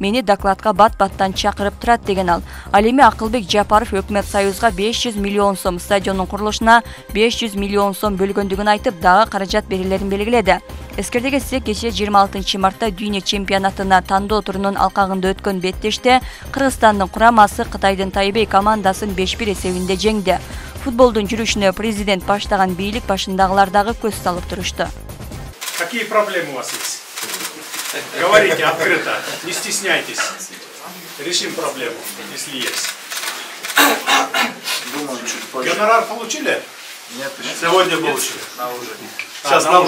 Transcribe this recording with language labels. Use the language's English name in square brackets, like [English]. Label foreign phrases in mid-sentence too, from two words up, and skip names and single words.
[Kyrgyz] Мени докладка бат-баттан чакырып турат, деген ал. Ал эми Акылбек Жапаров өкмөт союзга 500 миллион сом, стадиондун курулушуна 500 миллион сом бөлгөндүгүн айтып, дагы каражат берилерин белгиледи. Эскерте кетсек, кечээ 26 мартта дүйнө чемпионатына тандоо турунун алкагында өткөн беттеште Кыргызстандын курамасы Кытайдын Тайбэй командасын 5-1 эсебинде жеңди. Футболдун жүрүшүнө президент баштаган бийлик башындагылар дагы көз салып турушту. [Russian] Какие проблемы у вас есть? Говорите открыто, не стесняйтесь. Решим проблему, если есть. Думаю, чуть позже. Гонорар получили? Нет, сегодня получили. На ужин.